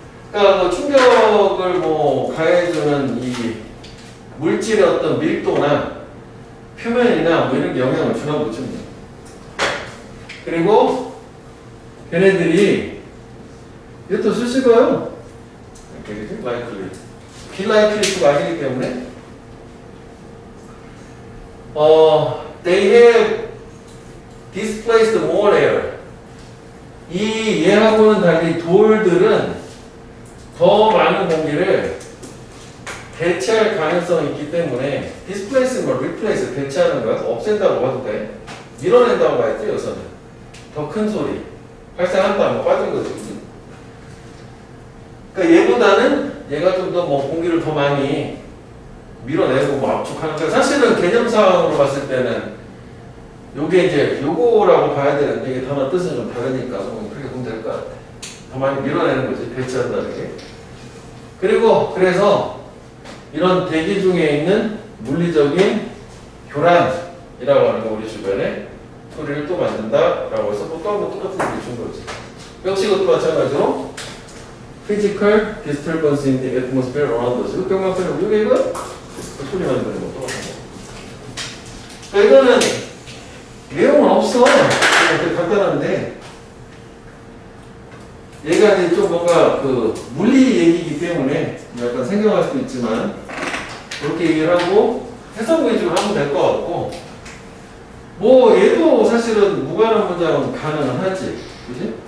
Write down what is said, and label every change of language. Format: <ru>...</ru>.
<ko>그러니까 그 충격을 뭐 가해주는 이 물질의 어떤 밀도나 표면이나 뭐 이런 게 영향을 주나 보죠. 그리고 걔네들이 이것도 수식어요. 이렇게 그지? likely. likely가 아니기 때문에</ko> <en>they have displaced more air.</en> <ko>이 얘하고는 달리 돌들은 더 많은 공기를 대체할 가능성이 있기 때문에 displace는 replace, 대체하는 거야. 없앤다고 봐도 돼. 밀어낸다고 봐야지 여기서는. 더 큰 소리 발생한다, 뭐 빠진 거지. 그러니까 얘보다는 얘가 좀 더 뭐 공기를 더 많이 밀어내고 뭐 압축하는 거야. 사실은 개념상으로 봤을 때는 요게 이제 요거라고 봐야 되는데 이게 단어 뜻은 좀 다르니까 뭐 그렇게 보면 될 것 같아. 더 많이 밀어내는 거지, 대체한다는 게. 그리고 그래서 이런 대기 중에 있는 물리적인 교란이라고 하는 거 우리 주변에 소리를 또 만든다라고 해서 또 한번 똑같은 얘기 준 거지. 역시 이것도 마찬가지로</ko> <en>physical disturbance in the atmosphere around us.</en> <ko>이거 경험하면 이거 소리 만드는 거 똑같은 거. 그러니까 이거는 내용은 없어. 되게 간단한데 얘가 이제 좀 뭔가 그 물리 얘기이기 때문에 약간 생경할 수도 있지만 그렇게 얘기를 하고 해석 위주로 하면 될 것 같고 뭐 얘도 사실은 무관한 문장은 가능은 하지, 그지?</ko>